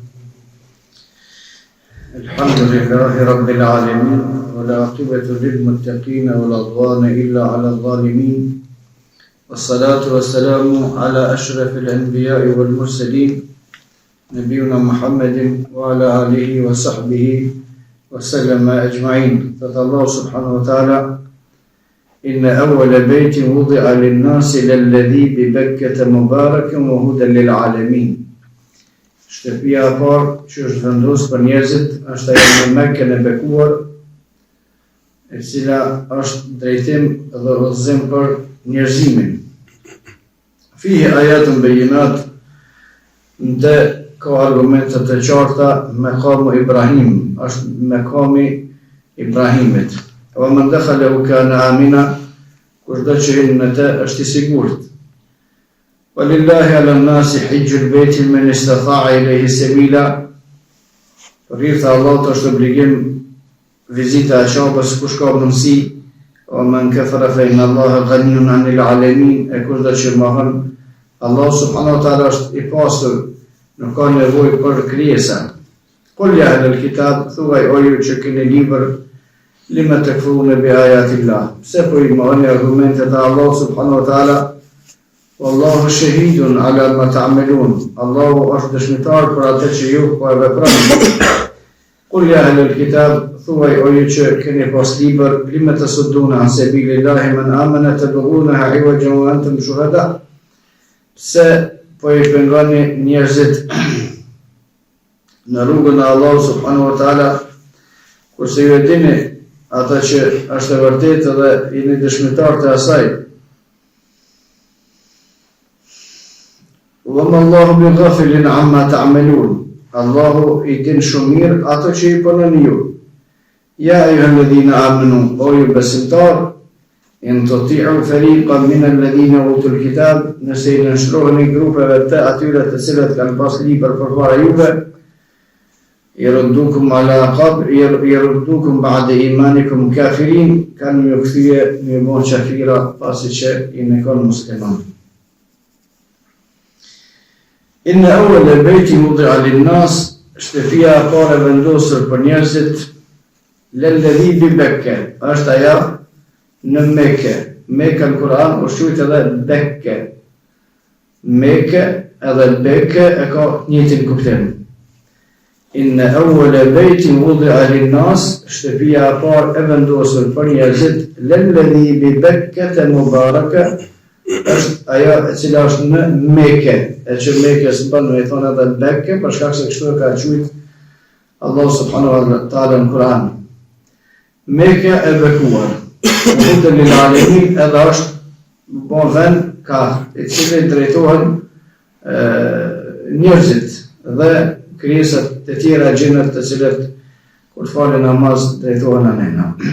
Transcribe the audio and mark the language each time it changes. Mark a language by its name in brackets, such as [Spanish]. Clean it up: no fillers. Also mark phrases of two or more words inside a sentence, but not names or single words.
[Arabic] الحمد لله رب العالمين والعاقبة للمتقين ولا عدوان إلا على الظالمين والصلاة والسلام على أشرف الأنبياء والمرسلين نبينا محمد وعلى آله وصحبه وسلم أجمعين. قال الله سبحانه وتعالى: إن أول بيت وضع للناس للذي ببكة مباركا وهدى للعالمين. [Albanian] Shtëpia e parë që është vendosur për njerëzit është ajo në Mekën e bekuar, e cila është drejtim dhe udhëzim për njerëzimin. [Arabic] فيه آيات بينات, [Albanian] ndë ka argumente të qarta. Maqamu Ibrahim është maqami Ibrahimit. [Arabic] ومن دخله كان آمنا, [Albanian] kushdo që hyn në të është i sigurt. [Arabic] ولله على الناس حج البيت من استطاع إليه سبيلا. [Albanian] Rrith Allahut është obligim vizita e Ka'bës kush ka mundësi. [Arabic] ومن كفر فإن الله غني عن العالمين. [Albanian] E kushdo që mohon, Allah [Arabic] سبحانه وتعالى [Albanian] është i pastër, nuk ka nevojë për krijesa. [Arabic] قل يا أهل الكتاب, [Albanian] thuaj o ju që keni libër, [Arabic] لم تكفرون بآيات الله. [Albanian] Pse po i mohoni argumentet e Allah [Arabic] سبحانه وتعالى? والله شهيد على ما تعملون. [Albanian] Allahu është dëshmitar për atë që ju po e veproni. [Arabic] قل يا أهل الكتاب, [Albanian] thuaj o ju që keni pas libër, [Arabic] لم تصدون عن سبيل الله من آمن تبغونها عوجا وأنتم شهداء. [Albanian] Pse po i pengoni njerëzit në rrugën e Allahut [Arabic] سبحانه وتعالى, [Albanian] kurse ju e dini ata që është e vërtetë dhe jeni dëshmitar të asaj. [Arabic] وما الله بغافل عما تعملون. [Albanian] Allahu i din shumë mirë ato që i punoni ju. [Arabic] يا أيها الذين آمنوا, [Albanian] o ju besimtar, [Arabic] إن تطيعوا فريقا من الذين أوتوا الكتاب, [Albanian] nëse i nënshtroheni grupeve të atyre të cilët kanë pas libër përpara juve, [Arabic] يردوكم بعد إيمانكم كافرين, [Albanian] kanë ju kthye një bon qafira pasi që i në konë musliman. [Arabic] إن أول بيت وضع للناس, [Albanian] shtëpia e parë vendosur për njerëzit, [Arabic] للذي ببكة, [Albanian] është aja në Mekë. Mekë në Kur'an është quajtur edhe Bekke. Mekë edhe Bekke e ka njëjtin kuptim. [Arabic] إن أول بيت وضع للناس, [Albanian] shtëpia e parë e vendosur për njerëzit, [Arabic] للذي ببكة مباركا, [Albanian] është ajo e cila është në Mekë, e që Mekë së bën me thonë edhe Bekke, për shkak se kështu e ka quajtur Allah [Arabic] سبحانه وتعالى [Albanian] në Kur'an. Mekë e bekuar, [Arabic] هدى للعالمين, [Albanian] edhe është bon vend ka i cili drejtohen njerëzit dhe krijesat të tjera gjinët të cilët kur falin namaz drejtohen anena.